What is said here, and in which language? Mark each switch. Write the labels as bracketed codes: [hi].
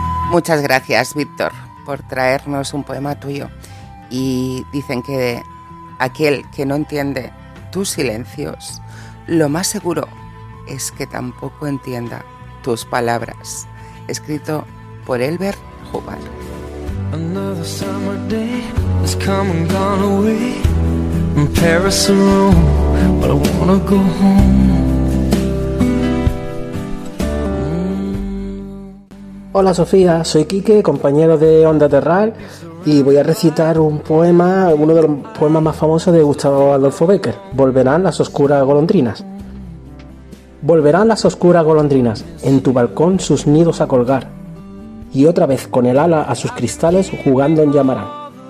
[es] Muchas gracias, Víctor, por traernos un poema tuyo. Y dicen que aquel que no entiende tus silencios, lo más seguro es que tampoco entienda tus palabras. Escrito por Elbert Hubbard. [en] Another summer day has come and gone away. In Paris or Rome, but I wanna go home. [es] Hola Sofía, soy Quique, compañero de Onda Terral, y voy a recitar un poema, uno de los poemas más famosos de Gustavo Adolfo Bécquer, Volverán las oscuras golondrinas. Volverán las oscuras golondrinas, en tu balcón sus nidos a colgar, y otra vez con el ala a sus cristales jugando en llamarán.